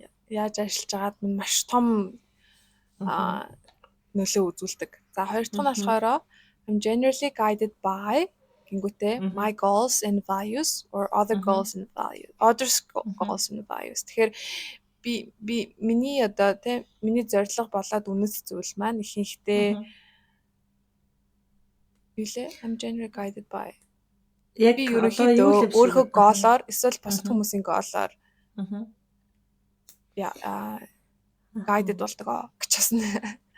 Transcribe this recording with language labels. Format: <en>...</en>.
<mn>Яаж ажиллаж байгаад минь маш том нөлөө үзүүлдэг. За хоёр дахь нь болохоор</mn> <en>I'm generally guided by</en> <mn>гингүүтээ</mn> <en>my goals and values or other goals and values. Others goals and values.</en> <mn>Тэгэхээр би миний одоо тийм миний зорилго болоод үнэс зүйл маань ихэнхдээ юулээ</mn> <en>I'm generally guided by.</en> <mn>Яг ерөнхийдөө өөрийнхөө гоолоор эсвэл бусад хүмүүсийн гоолоор guided болдог гэж байна.</mn>